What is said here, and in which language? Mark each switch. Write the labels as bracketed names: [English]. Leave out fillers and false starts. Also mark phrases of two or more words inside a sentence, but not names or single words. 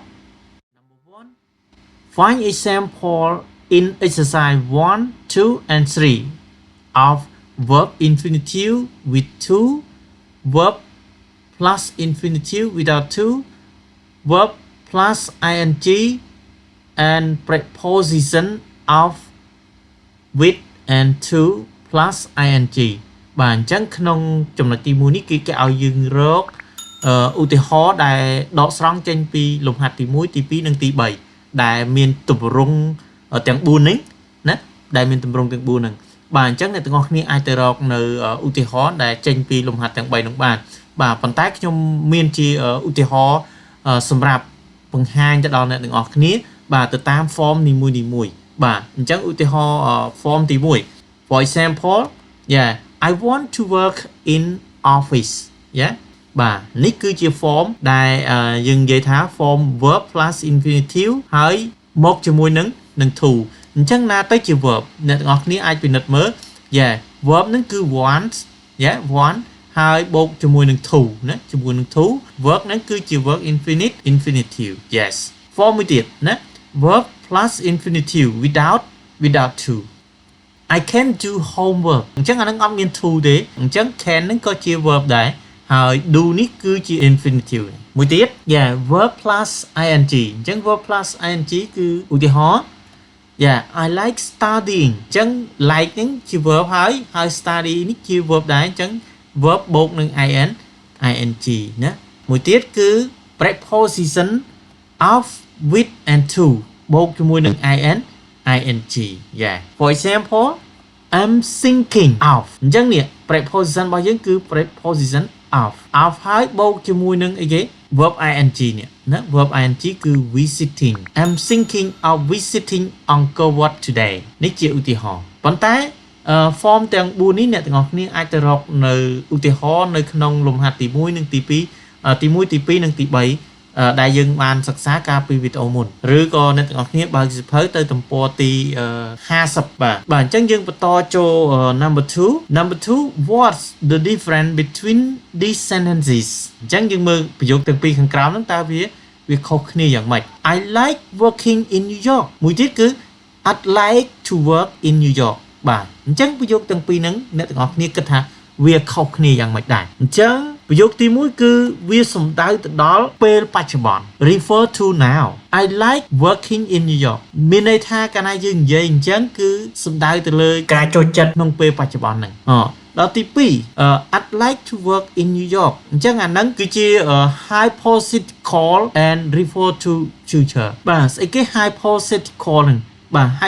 [English] Number 1. Find example in exercise 1, 2 and 3 of verb infinitive with 2, verb plus infinitive without 2, verb plus ing and preposition of with and to plus ing [Khmer] បាទអញ្ចឹងក្នុងចំណុចទី1នេះគឺគេឲ្យយើងរកឧទាហរណ៍ដែលដកស្រ ង់ចេញពីលំហាត់ទី1ទី2និងទី3ដែលមានទម្រង់ទាំង4នេះណាដែលមានទម្រង់ទាំង4ហ្នឹងបាទអញ្ចឹងអ្នកទាំងអស់គ្នាអាចទៅរកនៅឧទាហ រណ៍ដែលចេញពីលំហាត់ទាំង3នោះបានបាទប៉ុន្តែខ្ញុំមានជាឧទាហរណ៍សម្រាប់បង្ហាញទៅដល់អ្នកទាំងអស់គ្នាបាទទៅ តាម form នីមួយៗបាទអញ្ចឹងឧទាហរណ៍ form ទី1 [English] for example yeah I want to work in office yeah [Khmer] បាទនេះគឺជា form ដែលយើងនិយាយថា [English] form verb plus infinitive [Khmer] ហើយមកជាមួយនឹង to អញ្ចឹងណាទៅជា verb អ្នកទាំងអស់គ្នាអាចពិនិត្យមើល yeah verb ហ្នឹងគឺ want yeah want ហើយបូកជាមួយនឹង to ណាជាមួយនឹង to verb ហ្នឹងគឺជា [English] verb infinitive yes [Khmer] form មួយទៀតណា [English] verb plus infinitive without to I can do homework [Khmer] អញ្ចឹងអានឹងអត់មាន to ទេអញ្ចឹង can ហ្នឹងក៏ជា verb ដែរហើយ do នេះគឺជា infinitive មួយទៀត yeah [English] verb plus ing [Khmer] អញ្ចឹង [English] verb plus ing [Khmer] គឺឧទាហរណ៍ [English] yeah I like studying [Khmer] អញ្ចឹង like ហ្នឹងជា verb ហើយ study នេះជា verb ដែរអញ្ចឹង verb បូកនឹង ing ណាមួយទៀតគឺ [English] preposition of with and to [Khmer] បូកជាមួយនឹង ing [English] yeah for example I'm thinking of [Khmer] អញ្ចឹងនេះ preposition របស់យើងគឺ [English] preposition of [Khmer] ហើយបូកជាមួយនឹងអីគេ [English] verb ing [Khmer] នេះណា [English] verb ing [Khmer] គឺ [English] visiting I'm thinking of visiting Angkor Wat today [Khmer] នេះជាឧទាហរណ៍ប៉ុន្តែform ទាំង4នេះអ្នកទាំងអស់គ្នាអាចទៅរកនៅឧទាហរណ៍នៅក្នុងលំហាត់ទី1និងទី2ទី1ទី2និងទី3ដែលយើងបានសិក្សាកាលពីវីដេអូមុនឬក៏អ្នកទាំងអស់គ្នាបើកសៀវភៅទៅទំព័រទី 50បាទអញ្ចឹងយើងបន្តចូល [English] number 2 what's the difference between these sentences [Khmer] អញ្ចឹងយើងមើលប្រយោគទាំងពីរខាងក្រោមហ្នឹងតើវាខុសគ្នាយ៉ាងម៉េច [English] I like working in New York [Khmer] មួយទៀតគឺ [English] I'd like to work in New York [Khmer] បាទអញ្ចឹងប្រយោគទាំងពីរហ្នឹងអ្នកទាំងអស់គ្នាគិត ថាវាខុសគ្នាយ៉ាងម៉េចដែរអញ្ចឹងប្រយោគទី1គឺវាសំដៅទៅដល់ពេលបច្ចុប្បន្ន [English] refer to now I like working in New York [Khmer] មានន័យថាកាលណាយើងនិយាយអញ្ចឹងគឺសំដៅទៅលើការចូលចិត្តក្នុងពេលបច្ចុប្បន្នហ្នឹងដល់ទី2 [English] I'd like to work in New York [Khmer] អញ្ចឹងអាហ្នឹងគឺជា [English] hypothetical and refer to future [Khmer] បាទស្អីគេ hypothetical ហ្នឹងបាទ